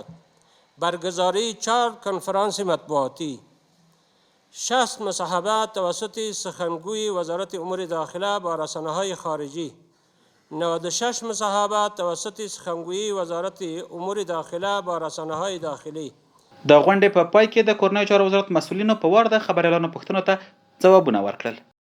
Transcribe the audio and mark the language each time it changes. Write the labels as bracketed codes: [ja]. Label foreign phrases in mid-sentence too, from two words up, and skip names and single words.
[fa] برگزاری 4 کنفرانس مطبوعاتی. 60 مصاحبه توسط سخنگوی وزارت امور داخله با رسانه‌های خارجی. 96 مصاحبه توسط سخنگوی وزارت امور داخله با رسانه‌های داخلی. [ps] د غونډې په پای کې د کورنیو چارو وزارت مسؤلینو په وار د خبریالانو پوښتنو ته ځوابونه ورکړل.